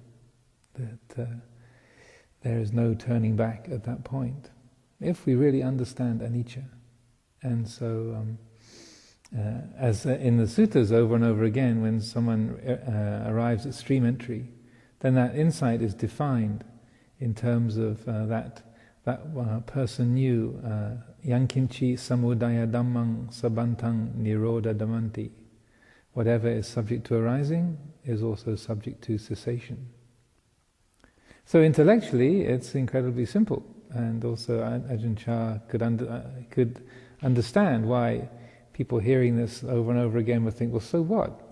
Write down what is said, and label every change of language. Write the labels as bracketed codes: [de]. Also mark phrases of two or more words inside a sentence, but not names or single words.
[en] That there is no turning back at that point, if we really understand anicca. And so, as in the suttas over and over again, when someone arrives at stream entry, then that insight is defined in terms of that person knew [pi] yankinchi samudaya dhammang sabantang nirodha dhamanti. [en] Whatever is subject to arising is also subject to cessation. So intellectually, it's incredibly simple, and also Ajahn Chah could understand why people hearing this over and over again would think, well, so what?